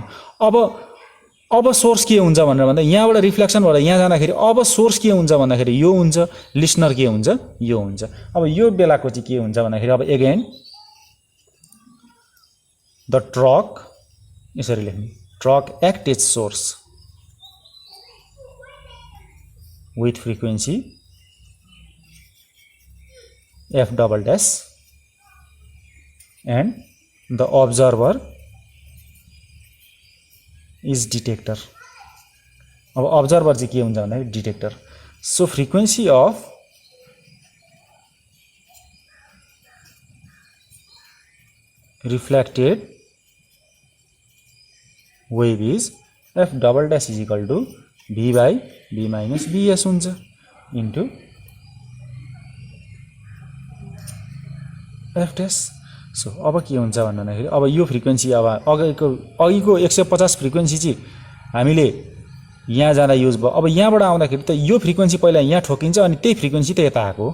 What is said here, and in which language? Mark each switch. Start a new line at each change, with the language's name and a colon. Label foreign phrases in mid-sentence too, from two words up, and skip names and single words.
Nepali: अब सोर्स के हुन्छ भनेर भन्दा यहाँबाट रिफ्लेक्सन भएर यहाँ जाँदाखेरि अब सोर्स के हुन्छ भन्दाखेरि यो हुन्छ, लिसनर के हुन्छ, यो हुन्छ। अब यो बेलाको चाहिँ के हुन्छ भन्दाखेरि अब
English: again the truck,
Nepali: यसरी लेख्ने,
English: truck act as source with frequency f double dash and the observer is detector.
Nepali: अब ऑब्जर्वर चाहिँ के हुन्छ भन्दाखेरि डिटेक्टर।
English: So frequency of reflected wave is f double dash is equal to v by v minus vs हुन्छ into f dash.
Nepali: सो अब के हुन्छ भन्दाखेरि अब यो फ्रिक्वेन्सी अब अघिको 150 फ्रिक्वेन्सी चाहिँ हामीले यहाँ जाँदा युज भयो। अब यहाँबाट आउँदाखेरि त यो फ्रिक्वेन्सी पहिला यहाँ ठोकिन्छ अनि त्यही फ्रिक्वेन्सी त यता आएको।